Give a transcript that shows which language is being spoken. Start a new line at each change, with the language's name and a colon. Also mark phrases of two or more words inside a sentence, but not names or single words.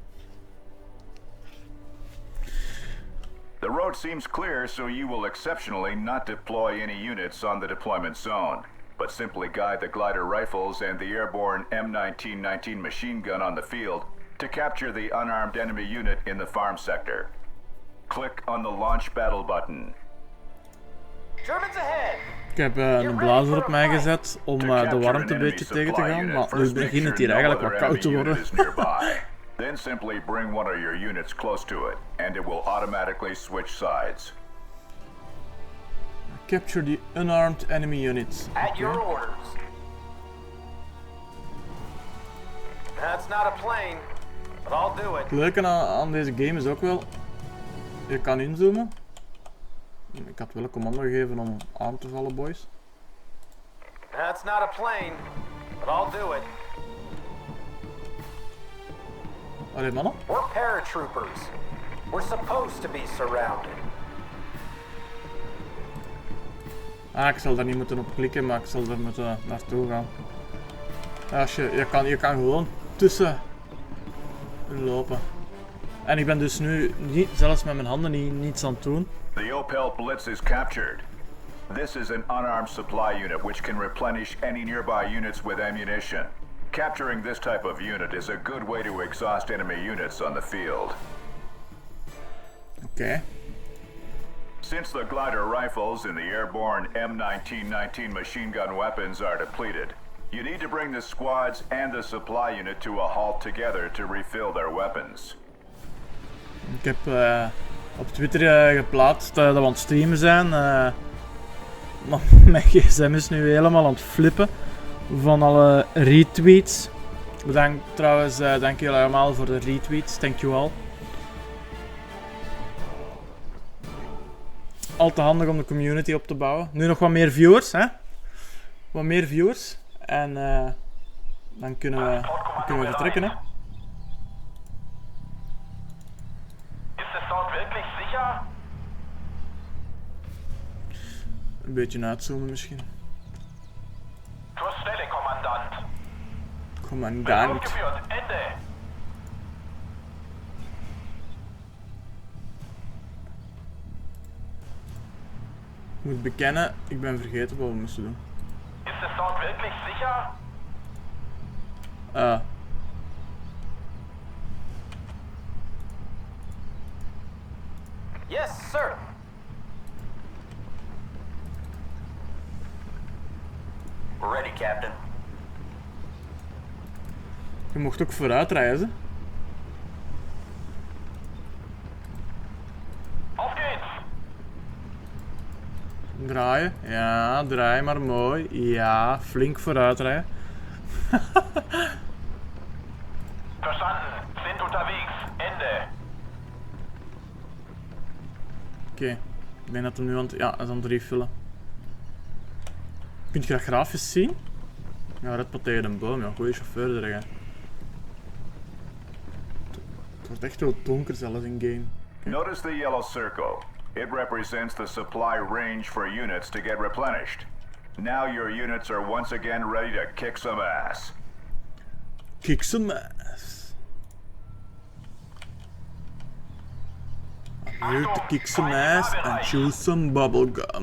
English: The road seems clear, so you will exceptionally not deploy any units on the deployment zone, but simply guide the glider rifles and the airborne M1919 machine gun on the field to capture the unarmed enemy unit in the farm sector. Click on the launch battle button. Germans ahead.
Dutch: Ik heb een blazer op mij gezet om de warmte een beetje tegen te gaan, maar nu begint het hier eigenlijk wat koud te worden.
English: Then simply bring one of your units close to it, and it will automatically switch sides. Capture the unarmed enemy units. At your orders. That's not a plane, but I'll do it.
Dutch: Het leuke aan deze game is ook wel, je kan inzoomen. Ik had wel een commando gegeven om aan te vallen, boys.
English: That's not a plane, but I'll do it.
Dutch: Allee, mannen.
English: We're paratroopers. We're supposed to be surrounded.
Dutch: Ah, ik zal daar niet moeten op klikken, maar ik zal er moeten naartoe gaan. Als je kan gewoon tussen lopen. En ik ben dus nu niet, zelfs met mijn handen niets aan het doen.
English: The Opel Blitz is captured. This is an unarmed supply unit which can replenish any nearby units with ammunition. Capturing this type of unit is a good way to exhaust enemy units on the field.
Dutch: Oké.
English: Since the glider rifles and the airborne M1919 machine gun weapons are depleted, you need to bring the squads and the supply unit to a halt together to refill their weapons.
Dutch: Ik heb op Twitter geplaatst dat we aan het streamen zijn. Maar mijn gsm is nu helemaal aan het flippen van alle retweets. Bedankt trouwens, dank jullie allemaal voor de retweets,
English: thank you all.
Dutch: Al te handig om de community op te bouwen. Nu nog wat meer viewers, hè? Wat meer viewers. En dan kunnen we vertrekken, hè? Is het
German: dort wirklich sicher?
Dutch: Een beetje uitzoomen misschien.
German: Zur Stelle, Kommandant.
Dutch: Commandant.
German: Geführt. Ende.
Dutch: Ik moet bekennen, ik ben vergeten wat we moesten doen. Is het
German: dort wirklich sicher?
English: Yes, sir. We're ready, Captain.
Dutch: Je mocht ook vooruit reizen.
German: Auf geht's.
Dutch: Draaien. Ja, draai maar mooi. Ja, flink vooruit rijden.
German: Verstanden. Sind unterwegs. Ende.
Dutch: Oké. Ik denk dat hem nu aan het... Ja, hij is aan het refillen. Kunt je dat grafisch zien? Ja, red maar tegen een boom. Ja, goeie chauffeur er, hè. Het wordt echt wel donker zelfs
English: in game. Notice the yellow circle. It represents the supply range for units to get replenished. Now your units are once again ready to kick some ass. Kick some ass. I'm here to kick some ass and chew some bubblegum.